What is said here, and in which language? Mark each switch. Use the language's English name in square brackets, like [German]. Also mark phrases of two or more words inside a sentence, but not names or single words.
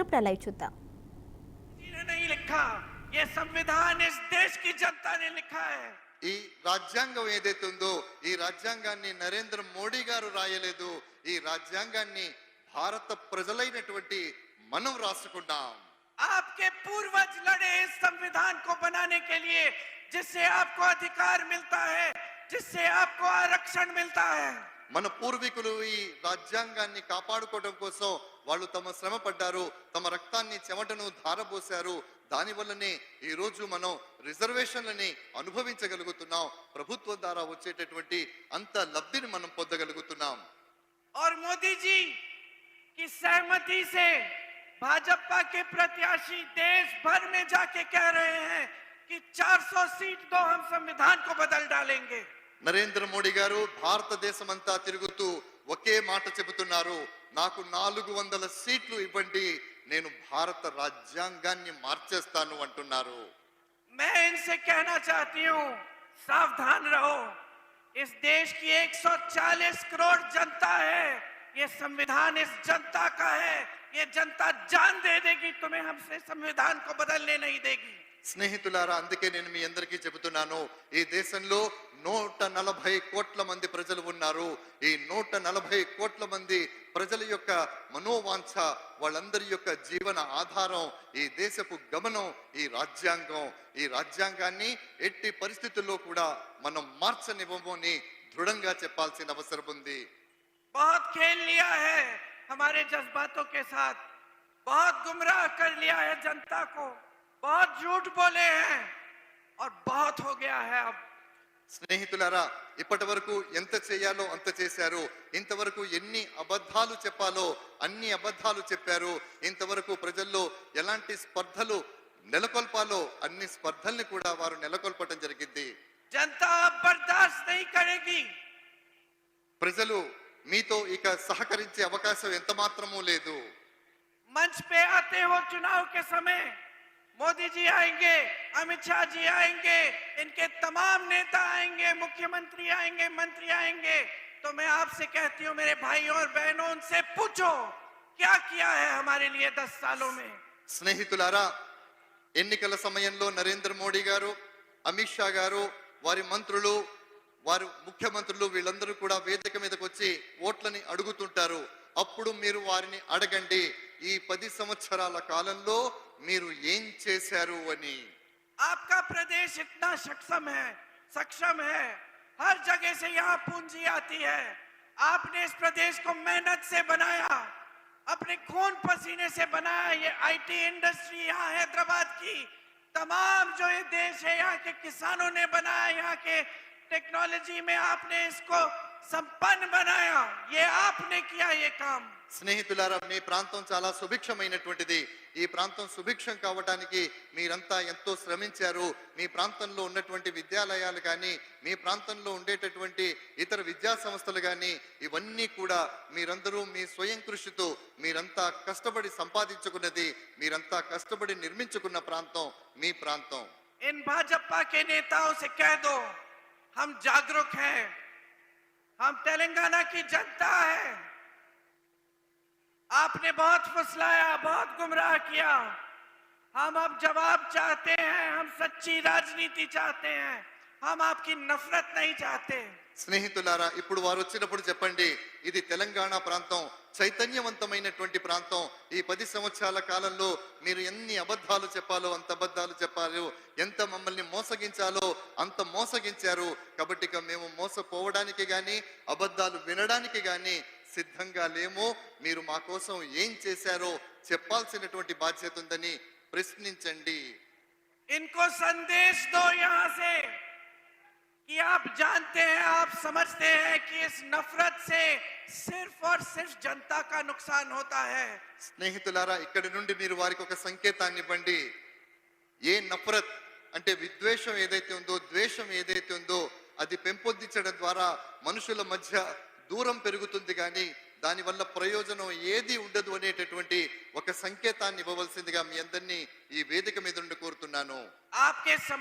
[Telugu] ఇప్పుడు లైవ్ చూద్దాం. ఈ రాజ్యాంగం ఏదైతే ఉందో ఈ రాజ్యాంగాన్ని నరేంద్ర మోడీ గారు రాయలేదు. ఈ రాజ్యాంగాన్ని భారత ప్రజలైనటువంటి మనం రాసుకున్నాం. [Hindi] आपके पूर्वज लड़े इस संविधान को बनाने के लिए, जिससे आपको अधिकार मिलता है, जिससे आपको आरक्षण मिलता है. [Telugu] మన పూర్వీకులు ఈ రాజ్యాంగాన్ని కాపాడుకోవడం కోసం వాళ్ళు తమ శ్రమ పడ్డారు, తమ రక్తాన్ని చెమటను ధారపోశారు. దానివల్లనే ఈ రోజు మనం రిజర్వేషన్లని అనుభవించగలుగుతున్నాం. ప్రభుత్వం ద్వారా వచ్చేటటువంటి అంత లబ్ధిని మనం పొందగలుగుతున్నాం. [Hindi] और मोदी जी की सहमति से भाजपा के प्रत्याशी देश भर में जाके कह रहे हैं कि 400 सीट दो, हम संविधान को बदल डालेंगे. [Telugu] నరేంద్ర మోడీ గారు భారతదేశం అంతా తిరుగుతూ ఒకే మాట చెబుతున్నారు, నాకు 400 సీట్లు ఇవ్వండి, నేను భారత రాజ్యాంగాన్ని మార్చేస్తాను అంటున్నారు. [Hindi] मैं इनसे कहना चाहती हूँ, सावधान रहो. इस देश की 140 करोड़ जनता है. ये संविधान इस जनता का है. ये जनता जान दे देगी, तुम्हें हमसे संविधान को बदलने नहीं देगी. [Telugu] స్నేహితులారా, అందుకే నేను మీ అందరికీ చెబుతున్నాను, ఈ దేశంలో 140 కోట్ల మంది ప్రజలు ఉన్నారు. ఈ 140 కోట్ల మంది ప్రజల యొక్క మనోవాంఛ, వాళ్ళందరి యొక్క జీవన ఆధారం ఈ దేశపు గమనం ఈ రాజ్యాంగం. ఈ రాజ్యాంగాన్ని ఎట్టి పరిస్థితుల్లో కూడా మనం మార్చనివ్వమని దృఢంగా చెప్పాల్సిన అవసరం ఉంది. [Hindi] बहुत खेल लिया है हमारे जज्बातों के साथ, बहुत गुमराह कर लिया है जनता को, बहुत झूठ बोले हैं और बहुत हो गया है. अब [Telugu] స్నేహితులారా, ఇప్పటి వరకు ఎంత చేయాలో అంత చేశారు. ఇంతవరకు ఎన్ని అబద్ధాలు చెప్పాలో అన్ని అబద్ధాలు చెప్పారు. ఇంతవరకు ప్రజల్లో ఎలాంటి స్పర్ధలు నెలకొల్పాలో అన్ని స్పర్ధల్ని కూడా వారు నెలకొల్పటం జరిగింది. [Hindi] जनता अब बर्दाश्त नहीं करेगी. [Telugu] ప్రజలు మీతో ఇక సహకరించే అవకాశం ఎంత మాత్రమూ లేదు. [Hindi] मंच पे आते हो चुनाव के समय, मोदी जी आएंगे, अमित शाह जी आएंगे, इनके तमाम नेता आएंगे, मुख्यमंत्री आएंगे, मंत्री आएंगे. तो मैं आपसे कहती हूँ मेरे भाइयों और बहनों, उनसे पूछो क्या किया है हमारे लिए 10 सालों में. [Telugu] స్నేహితులారా, ఎన్నికల సమయంలో నరేంద్ర మోడీ గారు, అమిత్ షా గారు, వారి మంత్రులు, వారు ముఖ్యమంత్రులు వీళ్ళందరూ కూడా వేదిక మీదకి వచ్చి ఓట్లని అడుగుతుంటారు. అప్పుడు మీరు వారిని అడగండి, ఈ 10 సంవత్సరాల కాలంలో మీరు ఏం చేశారు అని. [Hindi] आपका प्रदेश इतना सक्षम है, हर जगह से यहाँ पूंजी आती है. आपने इस प्रदेश को मेहनत से बनाया, अपने खून पसीने से बनाया. ये [English] IT industry [Hindi] यहाँ हैदराबाद की, तमाम जो ये देश है यहाँ के किसानों ने बनाया. यहाँ के टेक्नोलॉजी में आपने इसको संपन्न बनाया. ये आपने किया ये काम. [Telugu] స్నేహితులారా, మీ ప్రాంతం చాలా సుభిక్షమైనటువంటిది. ఈ ప్రాంతం సుభిక్షం కావటానికి మీరంతా ఎంతో శ్రమించారు. మీ ప్రాంతంలో ఉన్నటువంటి విద్యాలయాలు కానీ, మీ ప్రాంతంలో ఉండేటటువంటి ఇతర విద్యా సంస్థలు కానీ, ఇవన్నీ కూడా మీరందరూ మీ స్వయం కృషితో మీరంతా కష్టపడి సంపాదించుకున్నది, మీరంతా కష్టపడి నిర్మించుకున్న ప్రాంతం మీ ప్రాంతం. [Hindi] इन भाजपा के नेताओं से कह दो, हम जागरूक हैं, हम तेलंगाना की जनता है. आपने बहुत फुसलाया, बहुत गुमराह किया. हम अब जवाब चाहते हैं, हम सच्ची राजनीति चाहते हैं, हम आपकी नफरत नहीं चाहते. [Telugu] స్నేహితులారా, ఇప్పుడు వారు వచ్చినప్పుడు చెప్పండి, ఇది తెలంగాణ ప్రాంతం, చైతన్యవంతమైనటువంటి ప్రాంతం. ఈ 10 సంవత్సరాల కాలంలో మీరు ఎన్ని అబద్ధాలు చెప్పాలో అంత అబద్ధాలు చెప్పారు, ఎంత మమ్మల్ని మోసగించాలో అంత మోసగించారు. కాబట్టి ఇక మేము మోసపోవడానికి గాని అబద్ధాలు వినడానికి గాని సిద్ధంగా లేము. మీరు మా కోసం ఏం చేశారో చెప్పాల్సినటువంటి బాధ్యత ఉందని ప్రశ్నించండి. [Hindi] इनको संदेश दो यहाँ से कि आप जानते हैं, आप समझते हैं कि इस नफरत से सिर्फ और सिर्फ जनता का नुकसान होता है. [Telugu] స్నేహితులారా, ఇక్కడి నుండి మీరు వారికి ఒక సంకేతాన్ని ఇవ్వండి. ఏ నఫరత్ అంటే విద్వేషం ఏదైతే ఉందో, ద్వేషం ఏదైతే ఉందో, అది పెంపొందించడం ద్వారా మనుషుల మధ్య దూరం పెరుగుతుంది కానీ దానివల్ల ప్రయోజనం ఏది ఉండదు అనేటటువంటి ఒక సంకేతాన్ని ఇవ్వవలసిందిగా మీ అందరినీ ఈ వేదిక మీద నుండి కోరుతున్నాను.